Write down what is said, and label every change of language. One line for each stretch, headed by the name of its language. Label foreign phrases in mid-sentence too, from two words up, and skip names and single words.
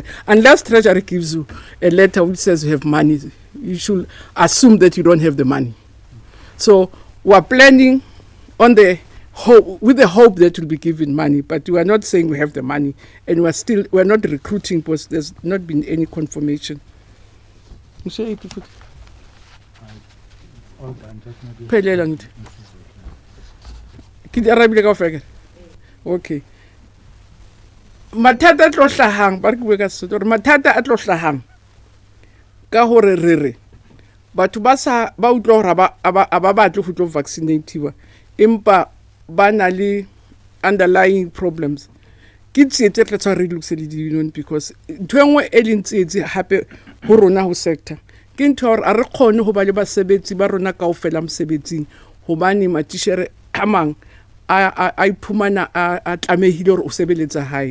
English: Unless Treasury gives you a letter which says you have money, you should assume that you don't have the money. So we're planning on with the hope that we'll be given money, but we are not saying we have the money, and we're not recruiting because there's not been any confirmation. Okay.
Southern Sotho: Mathata a tlo hlahang ba re ke bue ka Sesotho gore mathata a tlo hlahang ka hore re batho ba utlwa hore ba batle go tlo vaccinatiwa empa ba na le
English: underlying problems.
Southern Sotho: Ke tsietse re tla re lokise le di-union because ntho engwe e leng tsietse hape ho rona ho sector ke ntho hore a re kgone ho ba le basebetsi ba rona kaofela mosebetsing hobane matishere a mang a iphumana a tlamehile hore o sebeletsa hae.